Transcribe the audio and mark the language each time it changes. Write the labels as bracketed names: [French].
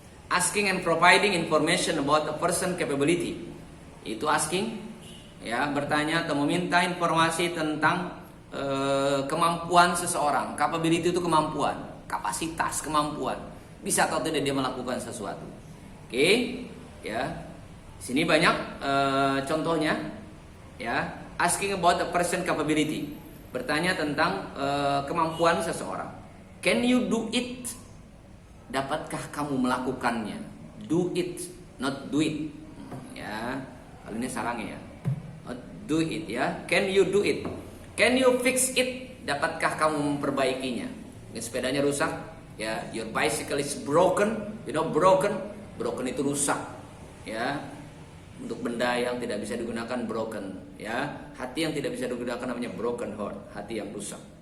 [English] Asking and providing information about a person capability. [Indonesian] Itu asking, ya, bertanya atau meminta informasi tentang kemampuan seseorang. Capability itu kemampuan, kapasitas, kemampuan. Bisa atau tidak dia melakukan sesuatu. Oke, ya. Sini banyak contohnya, ya. [English] Asking about a person capability. [Indonesian] Bertanya tentang kemampuan seseorang. [English] Can you do it? [Indonesian] Dapatkah kamu melakukannya? [English] Do it, not do it. [Indonesian] Ya, kalau ini sarangnya ya. [English] Not do it ya. Can you do it? Can you fix it? [Indonesian] Dapatkah kamu memperbaikinya? Ini sepedanya rusak. [English] Ya, your bicycle is broken. You know broken? [Indonesian] Broken itu rusak. Ya. Untuk benda yang tidak bisa digunakan broken, ya. Hati yang tidak bisa digunakan namanya [English] broken heart, [Indonesian] hati yang rusak.